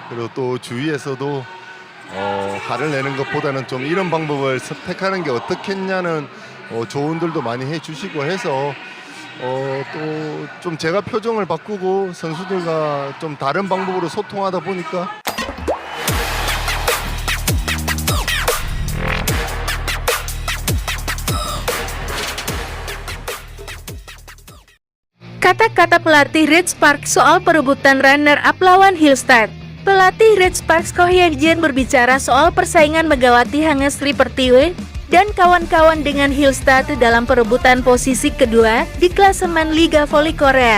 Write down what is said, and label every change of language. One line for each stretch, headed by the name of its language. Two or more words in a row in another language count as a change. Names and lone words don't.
Korean: 그리고 또 주위에서도 화를 내는 것보다는 좀 이런 방법을 선택하는 게 어떻겠냐는 조언들도 많이 해주시고 해서 또 좀 제가 표정을 바꾸고 선수들과 좀 다른 방법으로 소통하다 보니까
Indonesian: Kata-kata pelatih Red Sparks soal perebutan runner-up lawan Hillstad. Pelatih Red Sparks Ko Hyejin berbicara soal persaingan Megawati Hangestri Pertiwi dan kawan-kawan dengan Hillstad dalam perebutan posisi kedua di klasemen Liga Voli Korea.